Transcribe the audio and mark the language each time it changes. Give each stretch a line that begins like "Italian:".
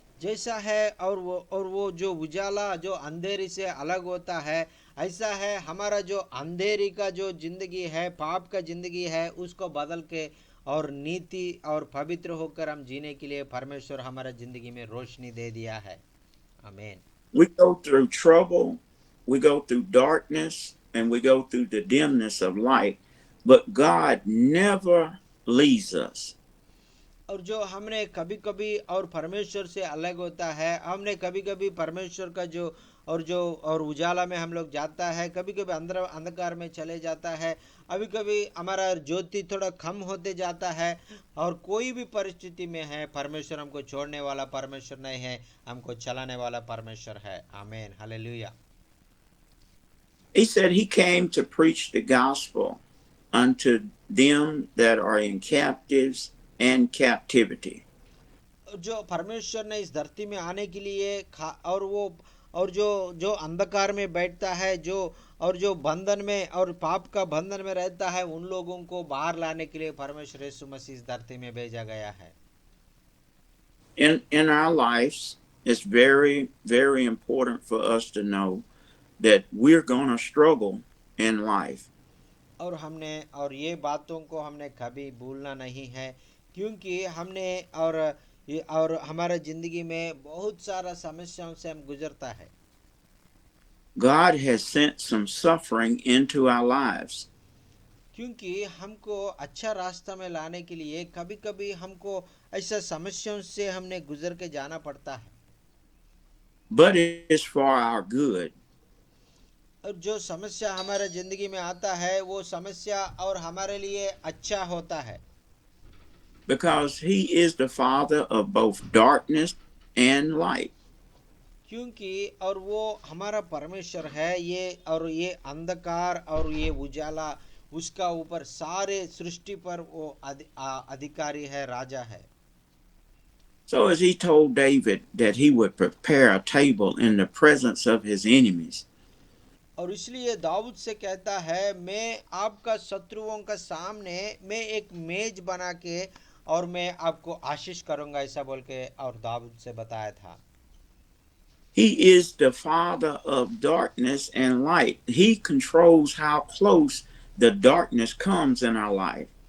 Hindi: जैसा है और वो जो उजाला जो अंधेरी से अलग होता है, ऐसा है हमारा जो अंधेरी का जो जिंदगी है, पाप का जिंदगी है, उसको बदल के और नीति और पवित्र होकर हम जीने के लिए परमेश्वर हमारा जिंदगी में रोशनी दे दिया है। आमीन।
English: We go through trouble, we go through darkness, and we go through the dimness of light, but God never leaves us.
Hindi: और जो हमने कभी कभी और परमेश्वर से अलग होता है, हमने कभी कभी परमेश्वर का और उजाला में हम लोग जाता है, कभी कभी अंधकार में चले जाता है, अभी कभी हमारा ज्योति थोड़ा कम होते जाता है, और कोई भी परिस्थिति में है परमेश्वर हमको छोड़ने वाला परमेश्वर नहीं है, हमको चलाने वाला परमेश्वर है। आमीन, hallelujah.
English: He said he came to preach the gospel unto them that are in captives and captivity.
Hindi: जो परमेश्वर ने इस धरती में आने के लिए और जो अंधकार में बैठता है, जो बंधन में और पाप का बंधन में रहता है, उन लोगों को बाहर लाने के लिए परमेश्वर यीशु मसीह इस धरती में भेजा गया है।
English: In our lives, it's very, very important for us to know that we're going to struggle in life.
Hindi: और ये बातों को हमने कभी भूलना नहीं है, क्योंकि हमने और हमारा जिंदगी में बहुत सारा समस्याओं से हम गुजरता है।
English: God has sent some suffering into our lives.
Hindi: क्योंकि हमको अच्छा रास्ता में लाने के लिए कभी कभी हमको ऐसा समस्याओं से हमने गुजर के जाना पड़ता है।
English: But it's for our good.
Hindi: और जो समस्या हमारे जिंदगी में आता है, वो समस्या और हमारे लिए अच्छा होता है।
English: Because he is the father of both darkness and light.
Hindi: क्योंकि और वो हमारा परमेश्वर है, ये अंधकार और ये उजाला उसका ऊपर सारे सृष्टि पर वो अधिकारी है, राजा है।
English: So as he told David that he would prepare a table in the presence of his enemies,
Hindi: और इसलिए दाऊद से कहता है, मैं आपका शत्रुओं का सामने मैं एक मेज बना के और मैं आपको आशीष करूंगा, ऐसा बोल के और दाऊद से बताया था।
English: he is the father of darkness and light. He controls how close the darkness comes in our life.